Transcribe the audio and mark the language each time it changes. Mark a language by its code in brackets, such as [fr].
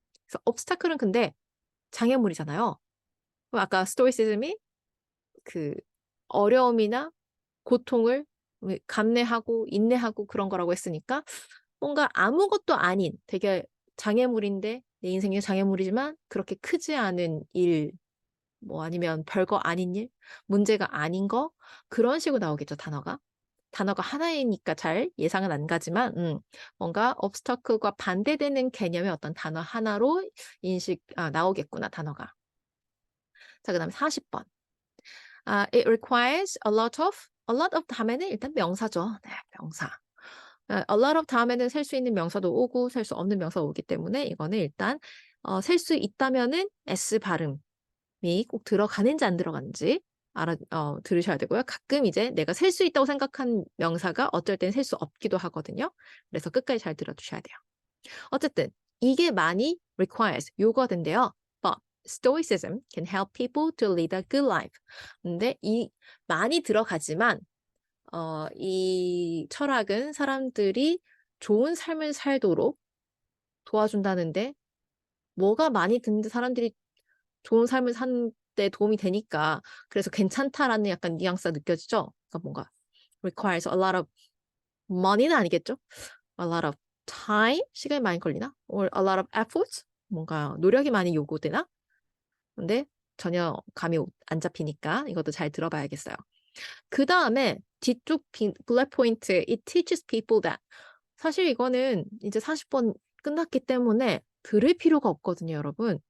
[ko] 그래서 obstacle은 근데 장애물이잖아요. 그럼 아까 stoicism이 그 어려움이나 고통을 감내하고 인내하고 그런 거라고 했으니까 뭔가 아무것도 아닌 되게 장애물인데 내 인생의 장애물이지만 그렇게 크지 않은 일, 아니면 별거 아닌 일, 문제가 아닌 거 그런 식으로 나오겠죠, 단어가. 단어가 하나이니까 잘 예상은 안 가지만 뭔가 obstacle과 반대되는 개념의 어떤 단어 하나로 나오겠구나, 단어가. 자, 그다음에 40번. [en] It requires a lot of 다음에는 일단 명사죠. [ko] 네, 명사. a lot of 다음에는 셀 수 있는 명사도 오고 셀 수 없는 명사가 오기 때문에 이거는 일단 셀 수 있다면은 s 발음이 꼭 들어가는지 안 들어가는지 들으셔야 되고요. 가끔 이제 내가 셀 수 있다고 생각한 명사가 어쩔 땐 셀 수 없기도 하거든요. 그래서 끝까지 잘 들어두셔야 돼요. 어쨌든 이게 많이 requires 요거든데요. [en] But stoicism can help people to lead a good life. [ko] 근데 이 많이 들어가지만 이 철학은 사람들이 좋은 삶을 살도록 도와준다는데 뭐가 많이 듣는데 사람들이 좋은 삶을 사는 데 도움이 되니까 그래서 괜찮다라는 약간 뉘앙스가 느껴지죠? [en] 그러니까 뭔가 requires a lot of money는 아니겠죠? a lot of time? 시간이 많이 걸리나? or a lot of effort? [ko] 뭔가 노력이 많이 요구되나? 근데 전혀 감이 안 잡히니까 이것도 잘 들어봐야겠어요. 그 다음에 뒤쪽 블랙 포인트 [en] It teaches people that [ko] 사실 이거는 이제 40번 끝났기 때문에 들을 필요가 없거든요, 여러분.